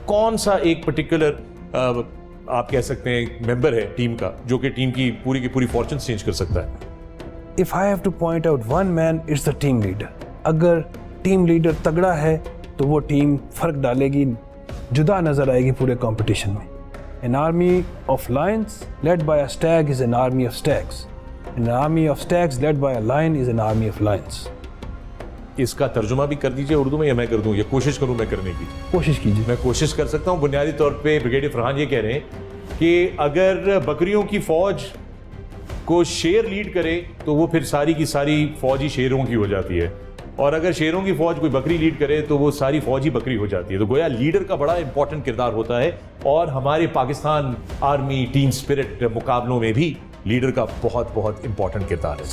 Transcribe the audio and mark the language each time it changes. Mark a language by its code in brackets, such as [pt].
[hi] कौन सा एक पर्टिकुलर आप कह सकते हैं मेंबर है टीम का जो कि टीम की पूरी फॉर्चून चेंज कर सकता है? [en] If I have to point out one man, it's the team leader. [hi] अगर टीम लीडर तगड़ा है तो वो टीम फर्क डालेगी, जुदा नजर आएगी पूरे कंपटीशन में। [en] An army of lions led by a stag is an army of stags. An army of stags led by a lion is an army of lions. [hi] इसका तर्जुमा भी कर दीजिए उर्दू में, या मैं कर दूं, या कोशिश करूं मैं करने की? कोशिश कीजिए। मैं कोशिश कर सकता हूं। बुनियादी तौर पे ब्रिगेडियर फरहान ये कह रहे हैं कि अगर बकरियों की फौज को शेर लीड करे तो वो फिर सारी की सारी फौज ही शेरों की हो जाती है, और अगर शेरों की फौज कोई बकरी लीड करे तो वो सारी फौज ही बकरी हो जाती है। तो गोया लीडर का बड़ा इंपॉर्टेंट किरदार होता है, और हमारे पाकिस्तान आर्मी टीम स्पिरिट मुकाबलों में भी लीडर का बहुत बहुत इंपॉर्टेंट किरदार है।